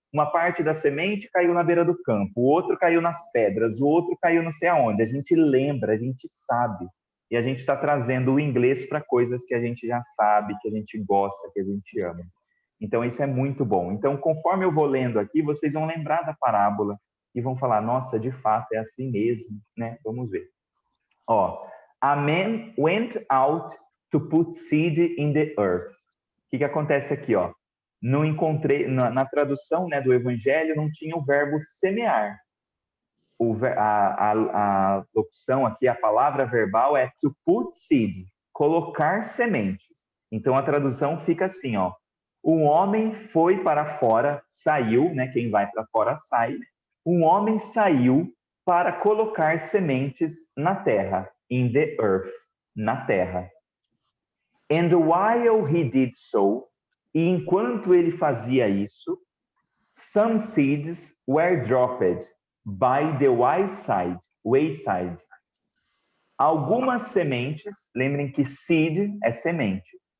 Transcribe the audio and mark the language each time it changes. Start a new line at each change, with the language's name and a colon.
Portuguese: Uma parte da semente caiu na beira do campo, o outro caiu nas pedras, o outro caiu não sei aonde. A gente lembra, a gente sabe. E a gente está trazendo o inglês para coisas que a gente já sabe, que a gente gosta, que a gente ama. Então, isso é muito bom. Então, conforme eu vou lendo aqui, vocês vão lembrar da parábola e vão falar, nossa, de fato, é assim mesmo, né? Vamos ver.
English: Ó, a man went out to put seed in the earth.
Portuguese: O que acontece aqui, ó? Não encontrei, na tradução, né, do Evangelho, não tinha o verbo semear. A locução aqui, a palavra verbal é to put seed, colocar sementes. Então, a tradução fica assim, ó. Um homem foi para fora, saiu, né? Quem vai para fora sai. Um homem saiu para colocar sementes na terra,
English: in the earth,
Portuguese: na terra.
English: And while he did so,
Portuguese: e enquanto ele fazia isso,
English: some seeds were dropped by the wayside.
Portuguese: Algumas sementes, lembrem que seed é semente.